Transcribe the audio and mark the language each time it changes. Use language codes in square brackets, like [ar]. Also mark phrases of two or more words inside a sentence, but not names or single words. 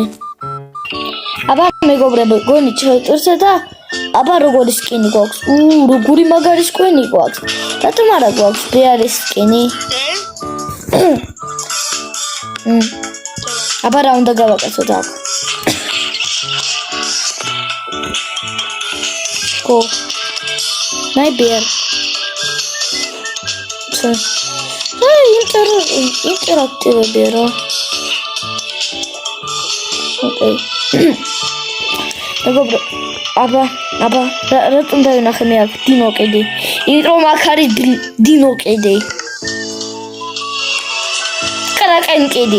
[ka] აბა მეგობრებო, გონი ჩავიტვირთე და აბა როგორი სკინი გვაქვს? როგორი მაგარი სკინი გვაქვს? რატომ არა გვაქვს ბეარის სკინი? აბა რა უნდა გავაკეთოთ აქ? [en] Go. My bear. Interactive bear. Okay. [ka] მეგობრებო, აბა, რატომ დავინახე მე აქ დინო კედი? იმიტომ აქ არის დინო კედი. კრაკენ კედი.